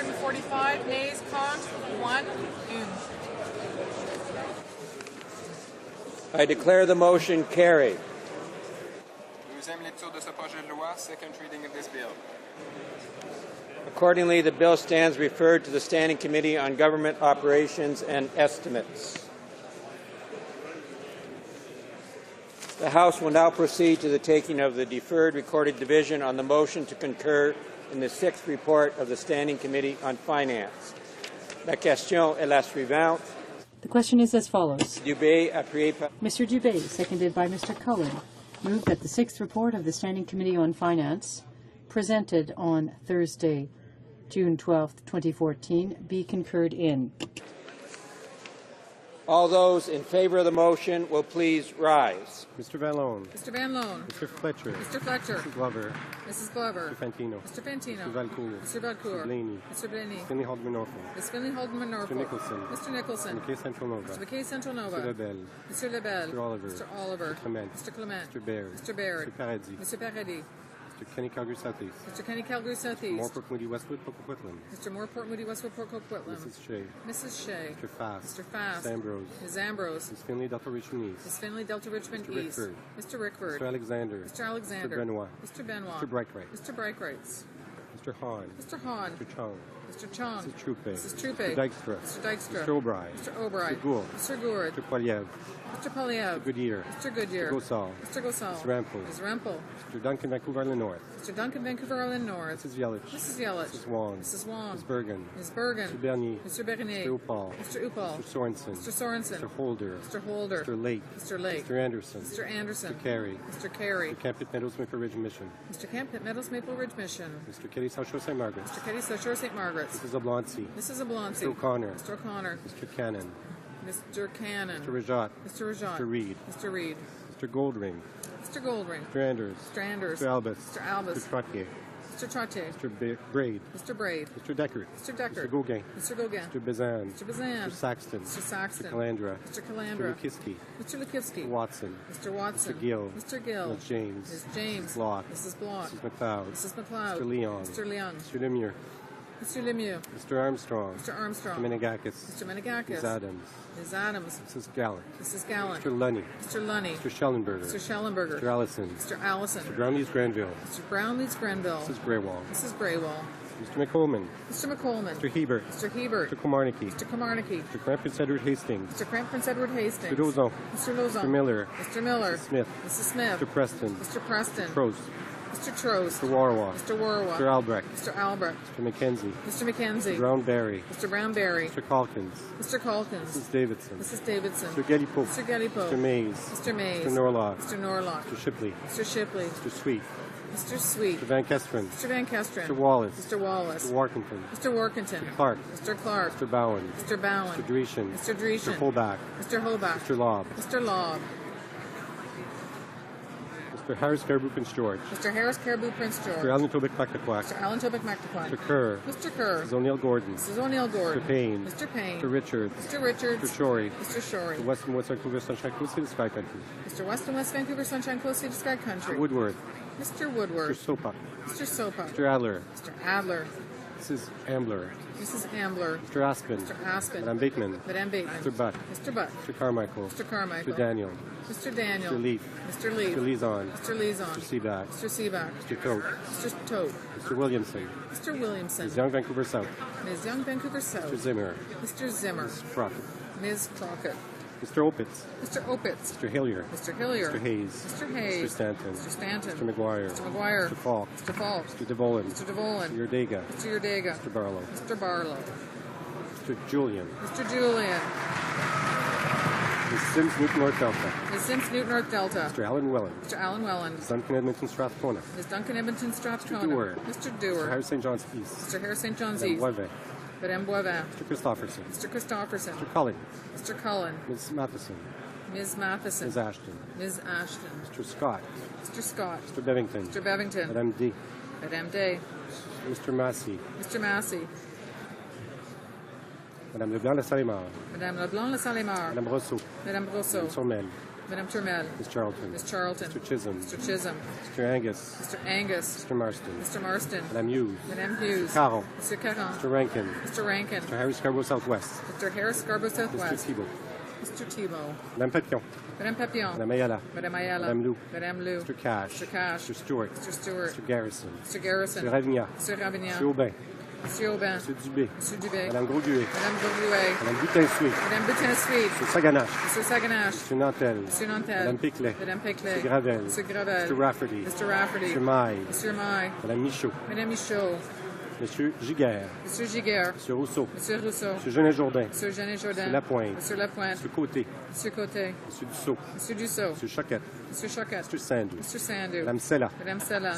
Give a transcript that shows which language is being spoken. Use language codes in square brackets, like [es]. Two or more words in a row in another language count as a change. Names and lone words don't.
[en] 45, nays, [fr] contre, 1, une. [en] I declare the motion carried. [fr] Deuxième lecture de ce projet de loi, [en] second reading of this bill. Accordingly, the bill stands referred to the Standing Committee on Government Operations and Estimates. The House will now proceed to the taking of the deferred recorded division on the motion to concur in the sixth report of the Standing Committee on Finance. [fr] La question est la suivante. [en] The question is as follows. [fr] Dubé, appuyé par... [en] Mr. Dubé, seconded by Mr. Cullen, moved that the sixth report of the Standing Committee on Finance, presented on Thursday, June 12, 2014, be concurred in. All those in favor of the motion will please rise. Mr. Van Loan. Mr. Van Loan. Mr. Fletcher. Mr. Fletcher. Mrs. Glover. Mrs. Glover. Mr. Fantino. Mr. Fantino. Mr. Valcourt. Mr. Valcourt. Mr. Blaney. Mr. Blaney. Finley Haldeman Norfolk. Ms. Finley Haldeman Norfolk. Mr. Nicholson. Mr. Nicholson. Mr. McKay Central Nova. Mr. McKay Central Nova. Mr. Lebel. Mr. Lebel. Mr. Oliver. Mr. Oliver. Mr. Clement. Mr. Clement. Mr. Baird. Mr. Baird. Mr. Paradis. Mr. Paradis. Mr. Kenny Calgary Southeast. Mr. Kenny Calgary Southeast. Morport Moody Westwood Coquitlam. Mr. Morport Moody Westwood Port Coquitlam. Mrs. Shea. Mrs. Shea. Mr. Fast. Mr. Fast. Ms. Ambrose. Ms. Ambrose. Ms. Finley Delta Richmond East. Ms. Finley Delta Richmond Mr. East. Rickford. Mr. Rickford. Mr. Alexander. Mr. Alexander. Mr. Benoit. Mr. Benoit. Mr. Brightwright. Mr. Brightwrights. Mr. Hahn. Mr. Hahn. Mr. Chung. Mr. Chong. Mrs. Troupe. Mrs. Troupe. Mr. Dykstra. Mr. Dykstra. Mr. O'Brien. Mr. O'Brien. Mr. Gould. Mr. Gourd. Mr. Poiliev. Mr. Polyev. Mr. Goodyear. Mr. Goodyear. Mr. Gosal. Mr. Gosal. Mr. Rampel. Ms. Rempel. Mr. Duncan Vancouver Island North. Mr. Duncan Vancouver Island North. Mrs. Yelich. Mrs. Yelich. Mrs. Wong. Mrs. Wong. Ms. Bergen. Ms. Bergen. Mr. Bernier. Mr. Bernier. Mr. Upal. Mr. Upal. Mr. Sorensen. Mr. Sorensen. Mr. Holder. Mr. Holder. Mr. Lake. Mr. Lake. Mr. Anderson. Mr. Anderson. Mr. Carey. Mr. Carey. Mr. Camp Meadows Maple Ridge Mission. Mr. Camp Meadows Maple Ridge Mission. Mr. Kelly South Shore St. Margaret's. Mr. Kelly South Shore St. Margaret's. Mrs. Oblonsky. Mrs. Oblonsky. Mr. O'Connor. Mr. O'Connor. Mr. Cannon. Mr. Cannon. Mr. Rajat. Mr. Rajat. Mr. Reed. Mr. Reed. Mr. Goldring. Mr. Goldring. Mr. Anders. Mr. Anders. Mr. Albus. Mr. Albus. Mr. Trottier. Mr. Trottier. Mr. Braid. Mr. Braid. Mr. Deckard. Mr. Deckard. Mr. Gauguin. Mr. Gauguin. Mr. Bazan. Mr. Bazan. Mr. Saxton. Mr. Saxton. Mr. Calandra. Mr. Calandra. Mr. Lukiski. Mr. Lukivsky. Mr. Watson. Mr. Watson. Mr. Gill. Mr. Gill. Ms. James. Ms. James. Mrs. Block. Mrs. Block. Mrs. McLeod. Mrs. McLeod. Mr. Leon. Mr. Leon. Mr. Lemieux. Mr. Lemieux. Mr. Armstrong. Mr. Armstrong. Mr. Menegakis. Mr. Menegakis. Ms. Adams. Ms. Adams. Mrs. Gallant. Mrs. Gallant. Mr. Lunny. Mr. Lunny. Mr. Schellenberger. Mr. Schellenberger. Mr. Allison. Mr. Allison. Mr. Brownlees Granville. Mr. Brownlees Grenville. Mrs. Greywall. Mrs. Greywall. Mr. McColman. Mr. McColman. Mr. Hebert. Mr. Hebert. Mr. Komarnicki. Mr. Komarnicki. Mr. Cramp Prince Edward Hastings. Mr. Cramp Prince Edward Hastings. Mr. Lozon. Mr. Lozon. Mr. Miller. Mr. Miller. Mrs. Smith. Mrs. Smith. Mr. Preston. Mr. Preston. Mr. Trost. Mr. Trost. Mr. Warwa. Mr. Warwa. Mr. Albrecht. Mr. Albrecht. Mr. McKenzie. Mr. McKenzie. Mr. Brownberry. Mr. Brownberry. Mr. Calkins. Mr. Calkins. Mrs. Davidson. Mrs. Davidson. Mr. Gellipo. Mr. Gellipo. Mr. Mays. Mr. Mays. Mr. Norlock. Mr. Norlock. Mr. Shipley. Mr. Shipley. Mr. Sweet. Mr. Sweet. Mr. Van Kesteren. Mr. Van Kesteren. Mr. Wallace. Mr. Wallace. Mr. Warkington. Mr. Workington. Mr. Clark. Mr. Clark. Mr. Bowen. Mr. Bowen. Mr. Dreeshen. Mr. Dreeshen. Mr. Holback. Mr. Hobach. Mr. Lobb. Mr. Lobb. Mr. Harris Caribou Prince George. Mr. Harris Caribou Prince George. Mr. Alan Tobic Mactaquac. Mr. Alan Tobic Mactaquan. Mr. Kerr. Mr. Kerr. Mrs. O'Neill Gordon. Mrs. O'Neill Gordon. Mr. Payne. Mr. Payne. Mr. Richards. Mr. Richards. Mr. Shorey. Mr. Shorey. Mr. West and West Vancouver Sunshine Coast City Sky Country. Mr. West and West Vancouver Sunshine Coast City Sky Country. Mr. Woodworth. Mr. Mr. Woodward. Sopa. Mr. Sopa. Mr. Adler. Mr. Adler. Mrs. Ambler. Mrs. Ambler. Mr. Aspen. Mr. Aspen. Madame Bateman. Madame Bateman. Mr. Butt. Mr. Butt. Mr. Carmichael. Mr. Carmichael. Mr. Daniel. Mr. Daniel. Mr. Leaf. Mr. Leaf. Mr. Lezon. Mr. Lezon. Mr. Seaback. Mr. Seaback. Mr. Tote. Mr. Tote. Mr. Williamson. Mr. Williamson. Ms. Young Vancouver South. Ms. Young Vancouver Mr. South. Zimmer. Mr. Zimmer. Ms. Crockett. Ms. Crockett. Mr. Opitz. Mr. Opitz. Mr. Hillier. Mr. Hillier. Mr. Hayes. Mr. Hayes. Mr. Stanton. Mr. Stanton. Mr. McGuire. Mr. McGuire. Mr. Falk. Mr. Falk. Mr. DeVolin. Mr. DeVolin. Mr. Yordega. Mr. Yordega. Mr. Barlow. Mr. Barlow. Mr. Julian. Mr. Julian. Ms. Sims Newton North Delta. Ms. Sims Newton North Delta. Mr. Alan Welland. Mr. Alan Welland. Ms. Duncan Edmonton Strathcona. Ms. Duncan Edmonton Strathcona. Mr. Dewar. Mr. Mr. Dewar. Harris St. John's East. Mr. Harris St. John's Madame East. Boivin. Madame Boivin. Mr. Christopherson. Mr. Christopherson. Mr. Cullen. Mr. Cullen. Ms. Matheson. Ms. Matheson. Ms. Ashton. Ms. Ashton. Mr. Scott. Mr. Scott. Mr. Bevington. Mr. Bevington. Madame D. Madame Day. Mr. Massey. Mr. Massey. Madame Leblanc-Lassalle-Mar. Madame Leblanc-Lassalle-Mar. Madame Rousseau. Madame Rousseau. Madame Sormel. Madame Turmel. Ms. Charlton. Ms. Charlton. Mr. Chisholm. Mr. Chisholm. Mr. Angus. Mr. Angus. Mr. Marston. Mr. Marston. Madame Hughes. Madame Hughes. Mr. Caron. Mr. Caron. Mr. Rankin. Mr. Rankin. Mr. Harry Scarborough Southwest. Mr. Harris Scarborough Mr. Southwest. Thibault. Mr. Thibault. Madame Papillon. Madame Papillon. Madame Ayala. Madame Ayala. Madame Lou. Madame Lou. Mr. Cash. Mr. Cash. Mr. Stewart. Mr. Stewart. Mr. Garrison. Mr. Garrison. Mr. Ravignac. Mr. Ravignac. Mr. Aubin. Monsieur Aubin. Mr. Dubé. Monsieur Dubé. Madame Grosguet. Madame Grosguet. Madame Butin-Suite. Madame Butin-Suite. Mr. Saganache. Mr. Saganache. Mr. Nantel. Monsieur Nantel. Madame Piclet. Madame Peclet. Mr. Gravel. Mr. Gravel. Mr. Rafferty. Mr. Rafferty. Mr. Maille. Monsieur Maille. Madame Michaud. Madame Michaud. Monsieur Giguère. Monsieur Giguère. Monsieur Rousseau. Monsieur Rousseau. Monsieur Genet-Jourdain. Monsieur Genet-Jourdain. Monsieur Lapointe. Monsieur Lapointe. Monsieur Côté. Monsieur Côté. Monsieur Dussault. Monsieur Dussault. Monsieur Choquette. Monsieur Choquette. Monsieur Sandou. Monsieur Sandou. Madame Sella. Madame Sella.